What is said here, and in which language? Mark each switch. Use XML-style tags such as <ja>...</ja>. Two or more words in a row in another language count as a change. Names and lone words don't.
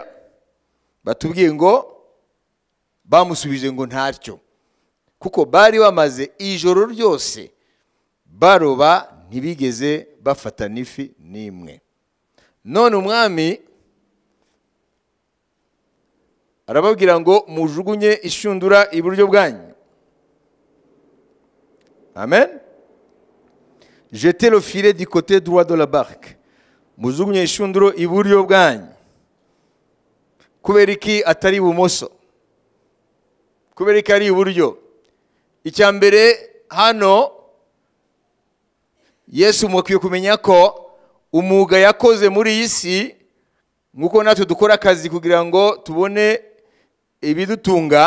<rw>Batubwiye ngo bamusubije ngo ntacyo, kuko bari bamaze ijoro ryose baroba ntibigeze bafata n'ifi n'imwe. None umwami arababwira ngo mujugunye ishundura iburyo bwanyu. Amen.</rw> <fr>Jetez le filet du côté droit de la barque.</fr> <rw>Mujugunye ishundura iburyo bwanyu. Kubera iki atari ibumoso? Kubera iki ari iburyo? Icya mbere hano Yesu mukwiye kumenya ko umuga yakoze muri iyi si, nkuko natwe dukora akazi kugira ngo tubone ibidutunga.</rw>